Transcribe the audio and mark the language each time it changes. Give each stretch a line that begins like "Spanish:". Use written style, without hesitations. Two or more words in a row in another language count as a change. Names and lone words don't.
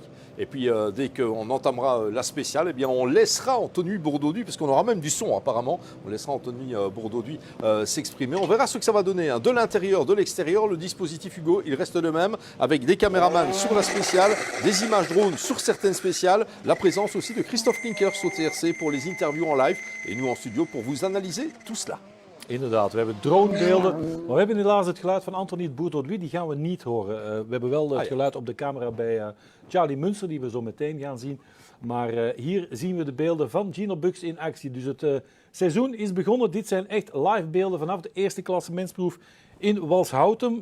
French: Et puis dès qu'on entamera la spéciale, eh bien, on laissera Anthony Bourdouis, parce qu'on aura même du son apparemment, on laissera Anthony Bourdouis s'exprimer. On verra ce que ça va donner, de l'intérieur, de l'extérieur. Le dispositif Hugo, il reste le même, avec des caméramans sur la spéciale, des images drones sur certaines spéciales, la présence aussi de Christophe Klinkers au TRC pour les interviews en live, et nous en studio pour vous analyser tout cela.
Dutch: Inderdaad, we hebben dronebeelden, maar we hebben helaas het geluid van Anthony Bourdouis, die gaan we niet horen. We hebben wel het geluid op de camera bij Charlie Münster, die we zo meteen gaan zien. Maar hier zien we de beelden van Gino Bux in actie. Dus het seizoen is begonnen. Dit zijn echt live beelden vanaf de eerste klassementsproef in Walshouten.